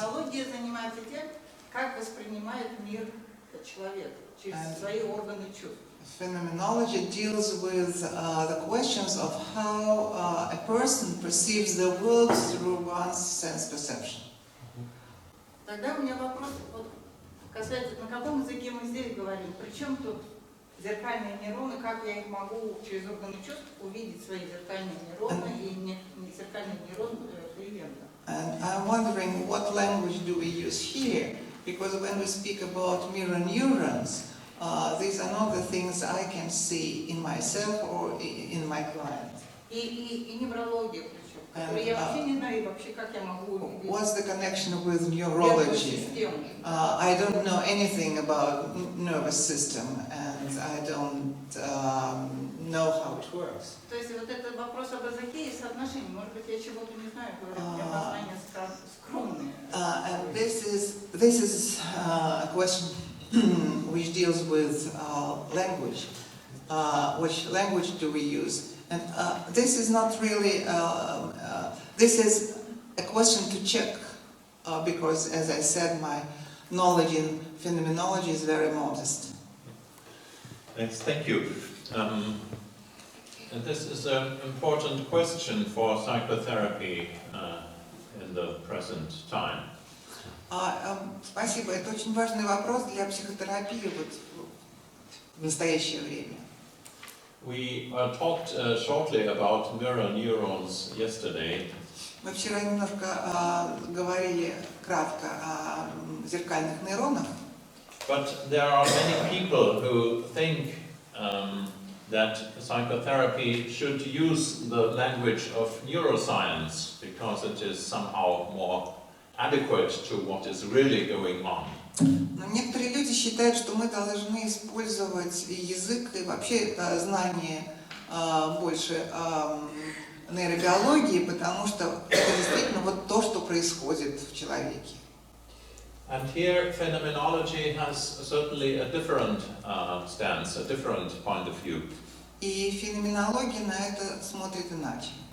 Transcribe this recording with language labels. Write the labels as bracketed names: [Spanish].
[Russian] Феноменология занимается тем, как воспринимает мир человек через свои органы чувств. [English] Phenomenology deals with the questions of how a person perceives the world through one's sense perception. [Russian] Тогда у меня вопрос вот, касается, на каком языке мы здесь говорим. Причем тут зеркальные нейроны, как я их могу через органы чувств увидеть свои зеркальные нейроны и не зеркальные нейроны клиента. [English] And I'm wondering what language do we use here? Because when we speak about mirror neurons, these are not the things I can see in myself or in my client. [Russian] И неврология причем, которую я вообще не знаю, вообще как я могу увидеть. [English] What's the connection with neurology? I don't know anything about nervous system, and I don't know how it works. [Russian] То есть вот этот вопрос об языке и соотношении, может быть, я чего-то не знаю, говорю, у меня познания скромные. [English] And this is a question which deals with language. Which language do we use? And this is not really, this is a question to check, because as I said, my knowledge in phenomenology is very modest. Yes, thank you. And this is an important question for psychotherapy in the present time. [Russian] Спасибо. Это очень важный вопрос для психотерапии вот в настоящее время. [English] We talked shortly about mirror neurons yesterday. [Russian] Мы вчера немножко говорили кратко о зеркальных нейронах. [English] But there are many people who think that psychotherapy should use the language of neuroscience because it is somehow more adequate to what is really going on. [Russian] Но некоторые люди считают, что мы должны использовать язык и вообще знание больше нейробиологии, потому что это действительно вот то, что происходит в человеке. [English] And here phenomenology has certainly a different stance, a different point of view. [Russian] И феноменология на это смотрит иначе.